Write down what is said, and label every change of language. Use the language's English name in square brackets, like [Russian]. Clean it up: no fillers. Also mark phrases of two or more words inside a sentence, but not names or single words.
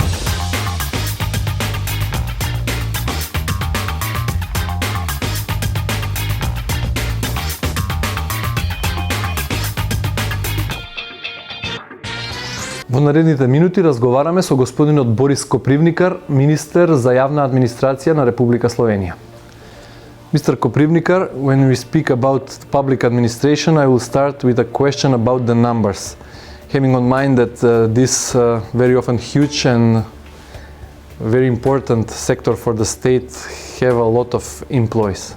[Macedonian] Во наредните минути разговараме со господинот Борис Копривникар, министер за јавна администрација на Република Словенија. [English] Mr. Kopривникар, when we speak about public administration, I will start with a question about the numbers, having on mind that this very often huge and very important sector for the state have a lot of employees.